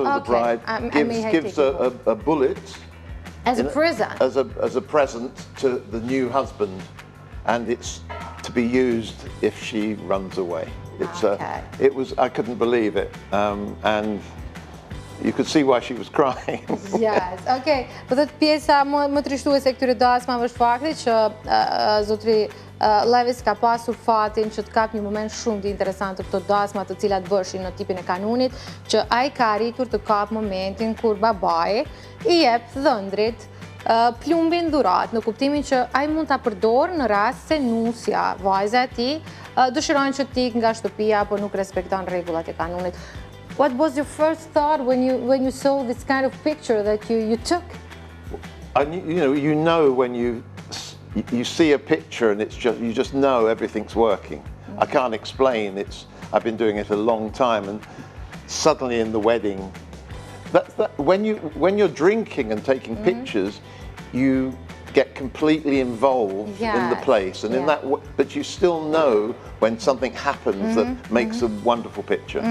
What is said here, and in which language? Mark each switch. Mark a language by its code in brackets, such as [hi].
[en] of the bride gives a bullet as a present. As a present to the new husband, and it's to be used if she runs away. It's it was, I couldn't believe it, and you could see why she was crying. Yes, okay. [sq] Po thot pjesa më trishtuese këtyre dasmave është fakti që zotri Lewis ka pasur fatin që të kap një moment shumë të interesant të këto dasma të cilat bëshin në tipin e kanunit, që ai ka arritur të kap momentin kur babai I jep dhëndrit plumbin dhurat, në kuptimin që ai mund ta përdor në rast se nusja, vajza e tij, dëshiron që të ikë nga shtëpia apo nuk respekton rregullat e kanunit. [en] What was your first thought when you saw this kind of picture that you took? You know when you see a picture and you just know everything's working. I can't explain. I've been doing it a long time, and suddenly in the wedding, when you're drinking and taking pictures, you get completely involved in the place, and in that, but you still know when something happens that makes a wonderful picture.